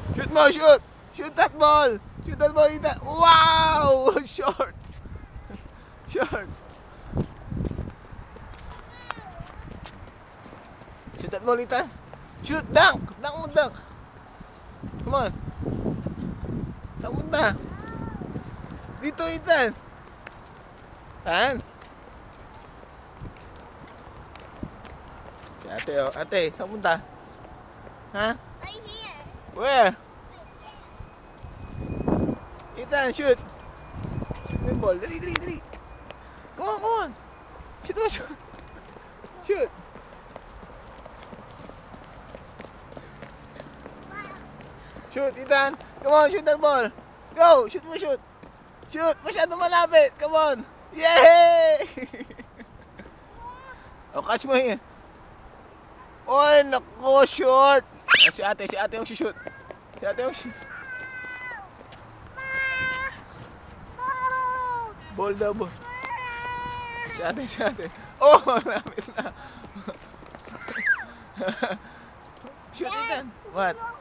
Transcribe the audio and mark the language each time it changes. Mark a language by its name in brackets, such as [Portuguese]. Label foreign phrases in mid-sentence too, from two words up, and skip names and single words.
[Filipino] mo, [English] shoot! Shoot that ball! Shoot that ball, Ethan! Wow! Short! Short! Shoot that ball, Ethan! Shoot! Dunk! Dunk mo, dunk! Come on! [Filipino] Saan punta? Dito, Ethan! Saan? Si ate, oh. Ate, saan punta? Ha? [English] Right here. Where? Ethan, shoot! [Filipino] Shoot yung ball. Dali, dali, dali! [English] Come on, come on! Shoot mo, shoot! Shoot! Shoot, Ethan! Come on, shoot that ball! Go! Shoot mo, shoot! Shoot! [Filipino] Masyado malapit! [English] Come on! Yay! O, catch mo here. [Filipino] Oy, nako, short! Si ate yung shoot. Si ate yung shoot. Ball daw, ball. Si ate. Oh, malapit na. [English] Shoot, Ethan. What?